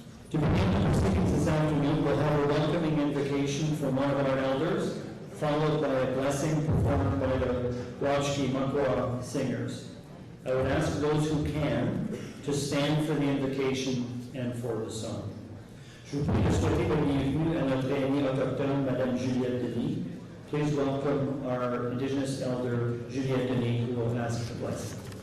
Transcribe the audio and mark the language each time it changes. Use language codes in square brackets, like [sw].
[en] To begin the proceedings this afternoon, we'll have a welcoming invocation from one of our elders, followed by a blessing performed by the Wachki Makwa singers. I would ask those who can to stand for the invocation and for the song. [fr] Je vous prie de souhaiter la bienvenue à notre aînée autochtone, Madame Juliette Denis. [en] Please welcome our Indigenous elder, Juliette Denis, who will ask the blessing.